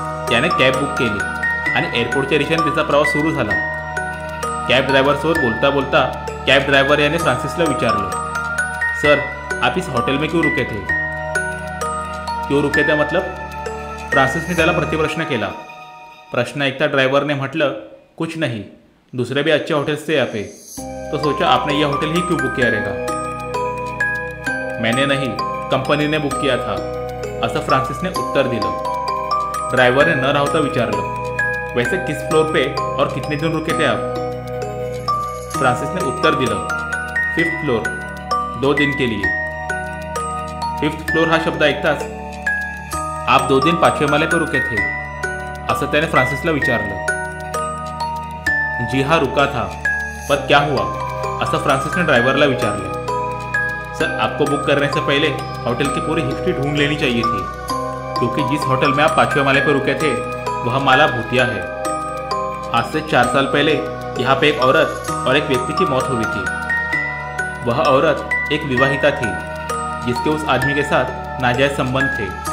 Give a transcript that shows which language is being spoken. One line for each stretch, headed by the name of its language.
Marathi: त्याने cab book केली आणि एअरपोर्टच्या दिशेने त्याचा प्रवास सुरू झाला. कॅब ड्रायव्हरसोबत बोलता बोलता कॅब ड्रायव्हर याने फ्रान्सिसला विचारलं,
Hindi: सर आप इस होटल में क्यों रुके थे? क्यों रुके थे मतलब?
Marathi: फ्रान्सिसने त्याला प्रतिप्रश्न केला. प्रश्न ऐकता
Hindi: ड्राइवर ने म्हटलं, कुछ नहीं, दूसरे भी अच्छे होटल्स थे यहाँ पे, तो सोचा आपने यह होटल ही क्यों बुक किया रहेगा? मैंने नहीं, कंपनी ने बुक किया था,
Marathi: असं फ्रान्सिसने उत्तर दिलं.
Hindi: ड्राइवर ने
Marathi: न राहता विचारलं,
Hindi: वैसे किस फ्लोर पे और कितने दिन रुके थे आप?
Marathi: फ्रान्सिसने उत्तर दिलं,
Hindi: 5th फ्लोर, 2 दिन के लिए.
Marathi: 5th फ्लोर हा शब्द ऐकताच,
Hindi: आप 2 दिन 5वें माले पे रुके थे,
Marathi: असं त्याने फ्रान्सिसला विचारलं.
Hindi: जी हाँ रुका था, पर क्या हुआ?
Marathi: असं फ्रान्सिसने ड्राइवरला विचारलं.
Hindi: सर आपको बुक करने से पहले होटल की पूरी हिस्ट्री ढूंढ लेनी चाहिए थी, क्योंकि जिस होटल में आप 5वें माले पर रुके थे वह माला भूतिया है. आज से 4 साल पहले यहाँ पे एक औरत और एक व्यक्ति की मौत हुई थी. वह औरत एक विवाहिता थी जिसके उस आदमी के साथ नाजायज संबंध थे.